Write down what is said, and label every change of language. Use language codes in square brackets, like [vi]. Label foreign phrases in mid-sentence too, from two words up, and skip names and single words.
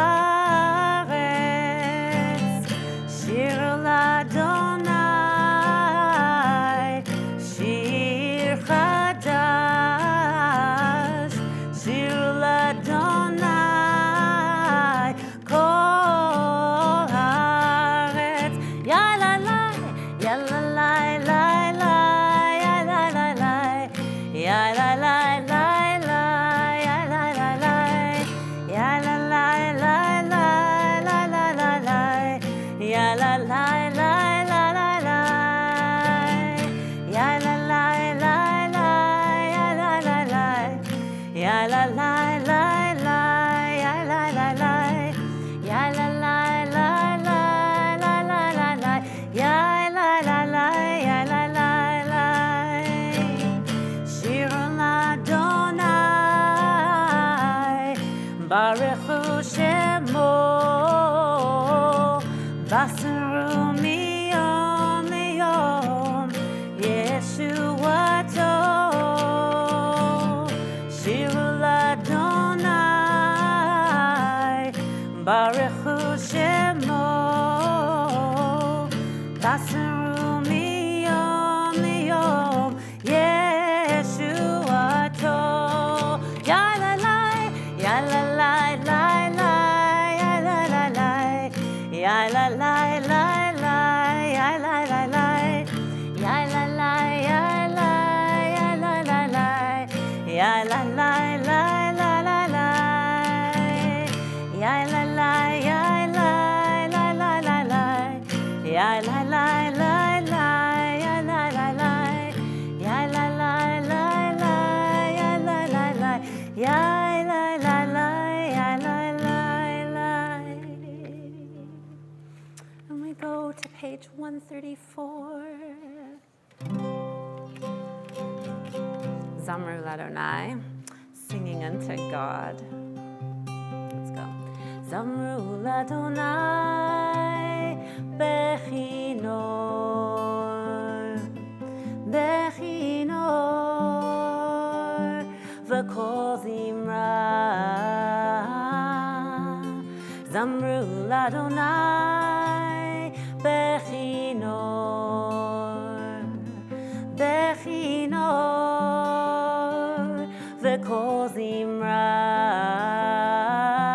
[he] הארץ, שירו לה', שיר חדש, שירו לה', כל הארץ, Ya la la, Ya la la la la, Ya la la la, Ya la la la la, Ya la la la, Ya la la la la, la la la la, Ya la la la la la la, Ya la la la la, Ya la la la, Ya la la la la, Ya la la la, Ya la la la la, la la la la, Ya la la la, Ya la la la. שיר לה', ברוך הוא שמו, בשרו מיום ליום, ישועתו. שיר לה', ברוך הוא שמו, בשרו מיום ליום, Yeshuato. Ya la la, Ya la la la la, Ya la la la, Ya la la la la, Ya la la la, Ya la la, Ya la, Ya la la la, Ya la la la la la la, Ya la la, Ya la, la la la la, Ya la la la la, Ya la la la, Ya la la la la, Ya la la la, Ya la la la, Ya la la la. [en] And we go to page 134. [he] זמרו לה, [en] singing unto God. Let's go. [he] זמרו לה', בכינור, בכינור, וקול זמרה. זמרו לה', בכינור, בכינור, וקול זמרה.